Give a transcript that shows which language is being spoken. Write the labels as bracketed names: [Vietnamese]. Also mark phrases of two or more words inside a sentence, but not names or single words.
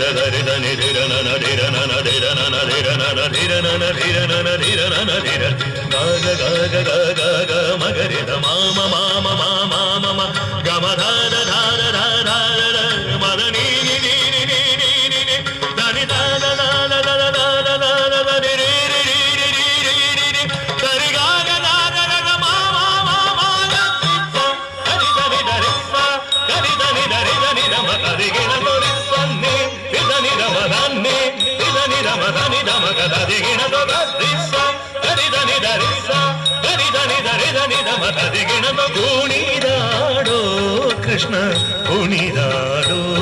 [Kannada] ಸರಿದ ನಿಧಿರ ನನ ಧಿರ ನನ ಧಿರ ನನ ಧಿರ ನನ ಧಿರ ನನ ಧಿರ ನನ ಧಿರ ನನ ಧಿರ ಗಾಗ ಗಾಗ ಗಾಗ ಗ ಮಗರಿದ ಮಾಮ ಮಾಮ ಮಾಮ ಮಮ ಗಮ ಧಾರ ಧಾರ ಧಾರ ಧಾರ ಮದ ನೀ ನೀ ನೀ ನೀ ನೀ ನೀ ನೀ ನೀ ಧನಿ ದಾದ ದಾದ ದಾದ ದಾದ ದಾದ ಧನಿ ರೀ ರೀ ರೀ ರೀ ರೀ ರೀ ರೀ ರೀ ಸರಿ ಗಾಗ ಗಾಗ ಗ ಮಾಮ ಮಾಮ ಧನಿ ಧನಿ ಧರಿ ಧನಿ ಧನಿ ಧರಿ ಧನಿ ಧಮ ಧರಿಗಿಣ ದೊರೆ ಸನ್ನೆ ಧನಿ ಧಮ ಧನ್ನೆ ಧನಿ ಧಮ ಧನಿ ಧಮ ಗದಿಗಿಣ ದೊರಿಸ ಧರಿ ಧನಿ ಧರಿಸ ಧರಿ ಧನಿ ಧರಿ ಧನಿ ಧಮ ಧರಿಗಿಣ ಕುಣಿದಾಡೋ ಕೃಷ್ಣ ಕುಣಿದಾಡೋ